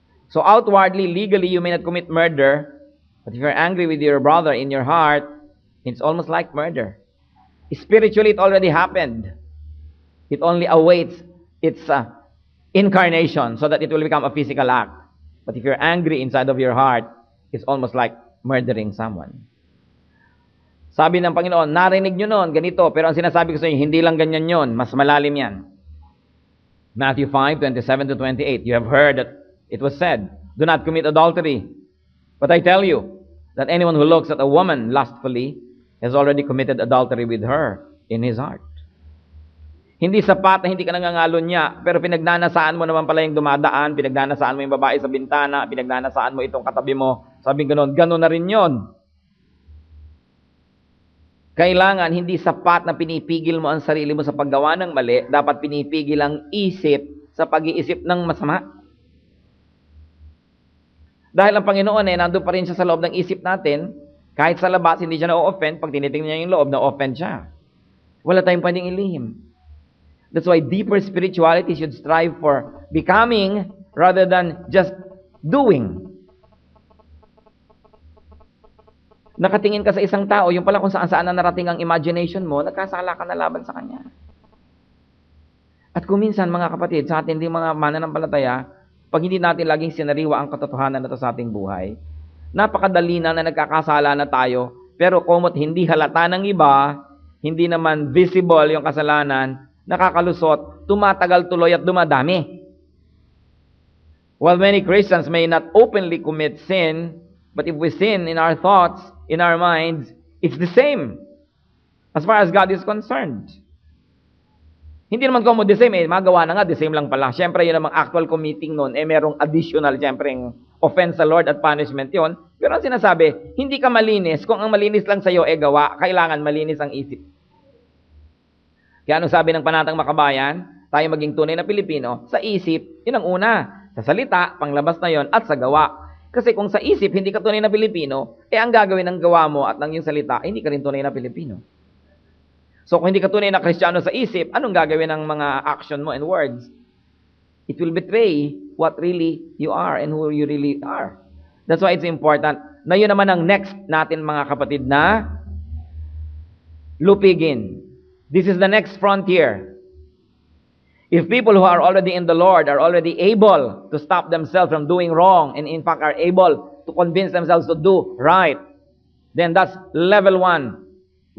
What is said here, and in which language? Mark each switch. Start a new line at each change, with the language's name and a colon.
English: So outwardly, legally, you may not commit murder, but if you're angry with your brother in your heart, it's almost like murder. Spiritually, it already happened. It only awaits its incarnation so that it will become a physical act. But if you're angry inside of your heart, it's almost like murdering someone.
Filipino: Sabi ng Panginoon, narinig nyo noon, ganito, pero ang sinasabi ko sa inyo, hindi lang ganyan yon, mas malalim yan.
English: Matthew 5:27-28, you have heard that it was said, do not commit adultery. But I tell you, that anyone who looks at a woman lustfully has already committed adultery with her in his heart.
Filipino: Hindi sapat na hindi ka nangangalon niya, pero pinagnanasaan mo naman pala yung dumadaan, pinagnanasaan mo yung babae sa bintana, pinagnanasaan mo itong katabi mo, sabi gano'n, gano'n na rin yon. Kailangan, hindi sapat na pinipigil mo ang sarili mo sa paggawa ng mali, dapat pinipigil ang isip sa pag-iisip ng masama. Dahil ang Panginoon nandun pa rin siya sa loob ng isip natin, kahit sa labas, hindi siya na-offend, pag tinitingnan niya yung loob, na-offend siya. Wala tayong pwedeng ilihim.
English: That's why deeper spirituality should strive for becoming rather than just doing.
Filipino: Nakatingin ka sa isang tao, yung pala kung saan-saan na narating ang imagination mo, nagkasala ka na laban sa kanya. At kung minsan, mga kapatid, sa atin din mga mananampalataya, pag hindi natin laging sinariwa ang katotohanan na ito sa ating buhay, napakadali na nagkakasala na tayo, pero kumot hindi halata ng iba, hindi naman visible yung kasalanan, nakakalusot, tumatagal tuloy at dumadami.
English: While many Christians may not openly commit sin, but if we sin in our thoughts, in our minds, it's the same as far as God is concerned.
Filipino: Hindi naman kung mo
English: the same,
Filipino: magawa na nga, the same lang pala. Siyempre, yun namang actual committing nun, merong additional, siyempre, offense sa Lord at punishment yon. Pero ang sinasabi, hindi ka malinis. Kung ang malinis lang sa'yo, gawa, kailangan malinis ang isip. Kaya anong sabi ng Panatang Makabayan? Tayo maging tunay na Pilipino, sa isip, yun ang una. Sa salita, panglabas na yon, at sa gawa. Kasi kung sa isip, hindi ka tunay na Pilipino, ang gagawin ng gawa mo at ng iyong salita, hindi ka rin tunay na Pilipino. So kung hindi ka tunay na Kristiyano sa isip, anong gagawin ng mga action mo
English: and words? It will betray what really you are and who you really are. That's why it's important
Filipino: na yun naman ang next natin mga kapatid na lupigin.
English: This is the next frontier. If people who are already in the Lord are already able to stop themselves from doing wrong and in fact are able to convince themselves to do right, then that's level 1.